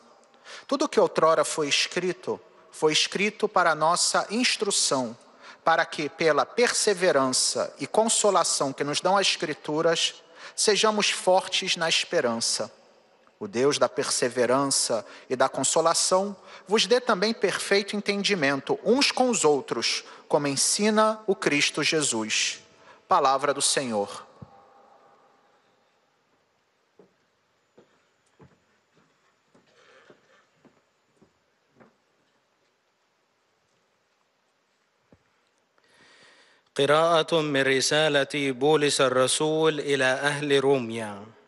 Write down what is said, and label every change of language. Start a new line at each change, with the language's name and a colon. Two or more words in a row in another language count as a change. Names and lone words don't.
Portuguese: Tudo o que outrora foi escrito para a nossa instrução, para que, pela perseverança e consolação que nos dão as Escrituras, sejamos fortes na esperança. O Deus da perseverança e da consolação vos dê também perfeito entendimento uns com os outros, como ensina o Cristo Jesus. Palavra do Senhor.
Arabic: قراءة من رسالة بولس الرسول إلى أهل روميا.